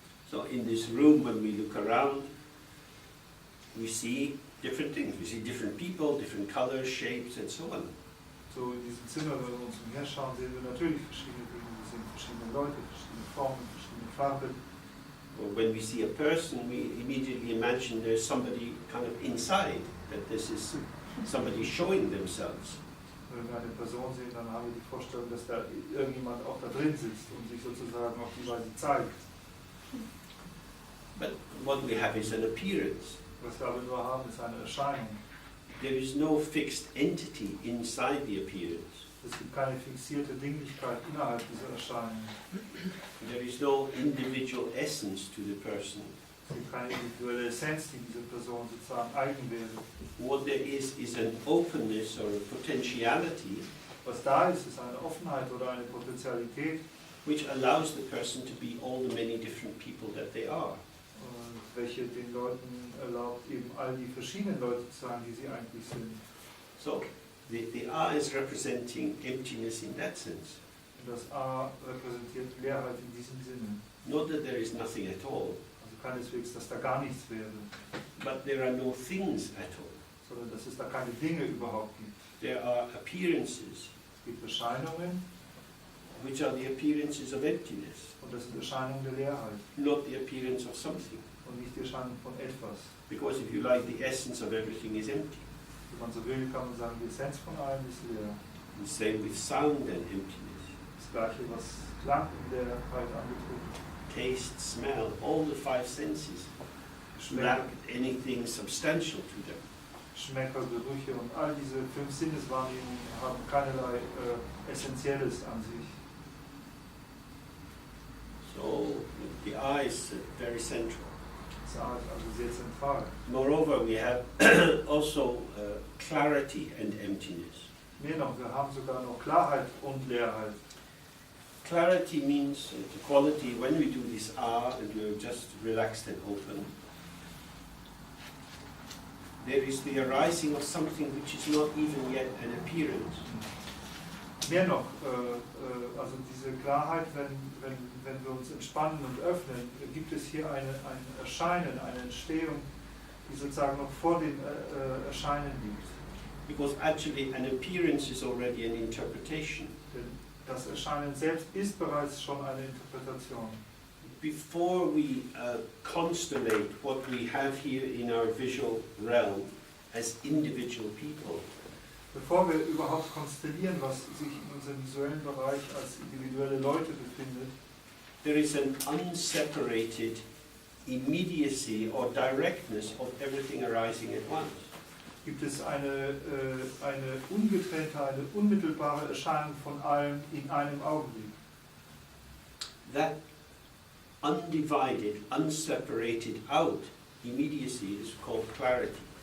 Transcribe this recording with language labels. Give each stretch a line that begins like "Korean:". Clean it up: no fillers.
English: So in this room, when we look around, we see different things. We see different people, different colors, shapes, and so on.
German: So in diesem Zimmer, wenn wir uns umherschauen, sehen wir natürlich verschiedene Dinge. Wir sehen verschiedene Leute, verschiedene Formen, verschiedene Farben.
English: Or when we see a person, we immediately imagine there's somebody kind of inside. that this is somebody showing themselves.
German: Wenn wir eine Person sehen, dann haben wir die Vorstellung, dass da irgendjemand auch da drin sitzt und sich sozusagen auf die Weise zeigt.
English: But what we have is an appearance.
German: Was wir aber nur haben, ist eine Erscheinung.
English: There is no fixed entity inside the appearance.
German: Es gibt keine fixierte Dinglichkeit innerhalb dieser Erscheinung.
English: There is no individual essence to the person.
German: Es gibt keine individuelle Essenz, die diese Person sozusagen eigen wäre.
English: What there is an openness or a potentiality
German: Was da ist, ist eine Offenheit oder eine Potentialität,
English: which allows the person to be all the many different people that they are.
German: welche den Leuten erlaubt, eben all die verschiedenen Leute zu sein, die sie eigentlich sind.
English: So the I is representing emptiness in that sense.
German: Und das A repräsentiert Leerheit in diesem Sinne.
English: Not that there is nothing at all,
German: Also keineswegs, dass da gar nichts wäre,
English: but there are no things at all.
German: sondern dass es da keine Dinge überhaupt gibt.
English: There are appearances,
German: Es gibt Erscheinungen
English: which are the appearances of emptiness,
German: und das sind Erscheinungen der Leerheit
English: not the appearance of something.
German: und nicht die Erscheinung von etwas.
English: Because if you like, the essence of everything is empty.
German: Wenn man so will, kann man sagen, die Essenz von allem ist leer.
English: And same with sound and emptiness.
German: Das Gleiche, was Klang und Leerheit anbetrifft.
English: Taste, smell, all the five senses lack anything substantial to them.
German: Schmecker, Gerüche und all diese 5 Sinneswahrnehmungen haben keinerlei Essentielles an sich.
English: So the eye is very central.
German: Das ist also sehr zentral.
English: Moreover, we have also clarity and emptiness.
German: Mehr noch, wir haben sogar noch Klarheit und Leerheit.
English: Clarity means the quality when we do this and we're just relaxed and open. There is the arising of something which is not even yet an appearance.
German: Mehr noch, also diese Klarheit, wenn wir uns entspannen und öffnen, gibt es hier ein Erscheinen, eine Entstehung, die sozusagen noch vor dem Erscheinen liegt.
English: Because actually an appearance is already an interpretation.
German: Denn das Erscheinen selbst ist bereits schon eine Interpretation.
English: Before we constellate what we have here in our visual realm as individual people,
German: Bevor wir überhaupt konstellieren, was sich in unserem visuellen Bereich als individuelle Leute befindet,
English: there is an unseparated immediacy or directness of everything arising at once.
German: gibt es eine ungetrennte, eine unmittelbare Erscheinung von allem in einem Augenblick.
English: That undivided, unseparated out immediacy is called clarity.